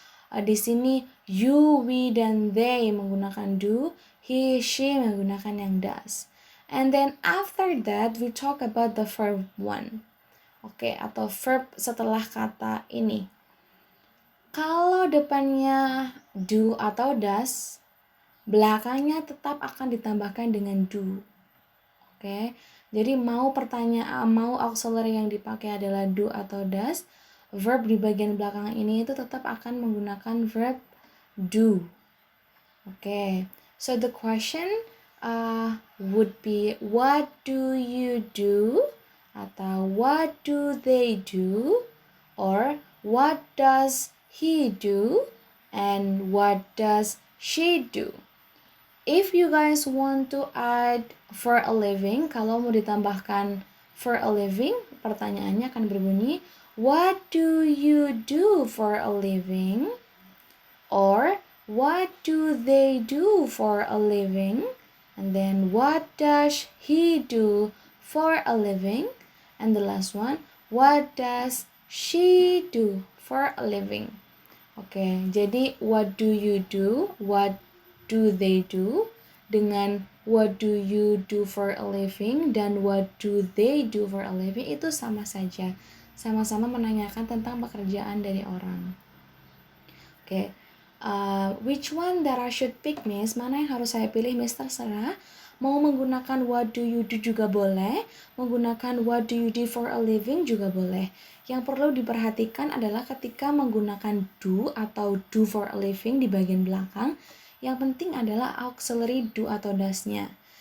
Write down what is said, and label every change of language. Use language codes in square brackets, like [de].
[id] Di sini you, we, dan they menggunakan do, he, she menggunakan yang does. [en] And then after that we talk about the verb one. [id] Oke, atau verb setelah kata ini. Kalau depannya do atau does, belakangnya tetap akan ditambahkan dengan do. Oke, jadi mau pertanyaan, mau auxiliary yang dipakai adalah do atau does, verb di bagian belakang ini itu tetap akan menggunakan verb do. [en] Oke, so the question would be what do you do? [id] Atau [en] what do they do? Or what does he do? And what does she do? If you guys want to add for a living, [id] kalau mau ditambahkan [en] for a living, [id] pertanyaannya akan berbunyi, [en] what do you do for a living? Or what do they do for a living? And then what does he do for a living? And the last one, what does she do for a living? Oke, jadi what do you do? What do they do? [id] Dengan what do you do for a living dan what do they do for a living itu sama saja. Sama-sama menanyakan tentang pekerjaan dari orang. [en] Oke, which one that I should pick, Miss? [id] Mana yang harus saya pilih, Miss? Terserah. Mau menggunakan what do you do juga boleh, menggunakan what do you do for a living juga boleh. Yang perlu diperhatikan adalah ketika menggunakan do atau do for a living di bagian belakang, yang penting adalah auxiliary do atau does-nya.